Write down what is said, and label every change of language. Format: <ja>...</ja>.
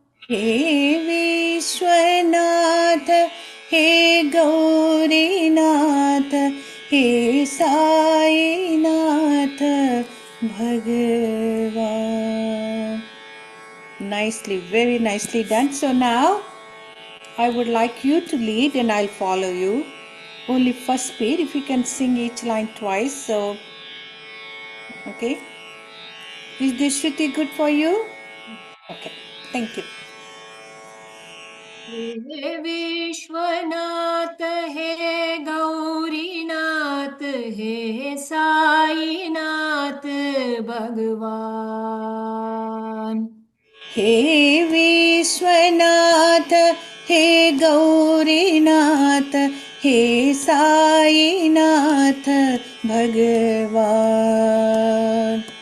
<hi>हे विश्वनाथ हे गौरीनाथ हे साईनाथ भगवान.</hi> <en>Nicely, very nicely done. So now I would like you to lead and I'll follow you. Only first speed, if you can sing each line twice. So, okay. Is this Shruti good for you? Okay, thank you.</en> <hi>हे विश्वनाथ हे गौरीनाथ हे साईनाथ भगवान. हे विश्वनाथ हे गौरीनाथ हे साईनाथ भगवान.</hi>